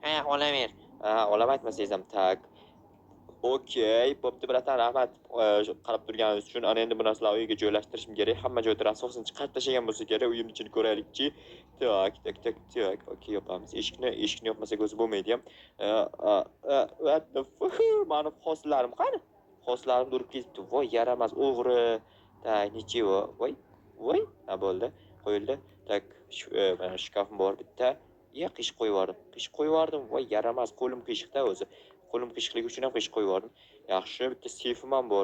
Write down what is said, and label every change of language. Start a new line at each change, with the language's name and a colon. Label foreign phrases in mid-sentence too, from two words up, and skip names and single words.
Uzbek: Olaver. Olaman aytmasangiz ham, tak. Okey, bo'pti bratan, rahmat. Qarab turganingiz uchun. Ana endi bu narsalarni uyga joylashtirishim kerak. Hamma joyda rasosini chiqarib tashlagan bo'lsa kerak. Uyimni ichini ko'raylikchi. Tak. Okey, yopamiz. Eshikni yopmasak o'zi bo'lmaydi ham.
English: What the fuck?
Uzbek: Mani hoslarim qani? Hoslarim urib ketibdi. Voy, yaramas o'g'ri.
Russian: Так, ничего?
Uzbek: Voy. Ha, bo'ldi. Qo'yildi. Tak, mana shkafim bor bitta. Qish qo'yib yubordim. Voy, yaramas. Qo'lim qiyshiqda o'zi. Qo'lim qiyshiqligi uchun ham qish qo'yib yubordim. Yaxshi, bitta seyfim ham bor.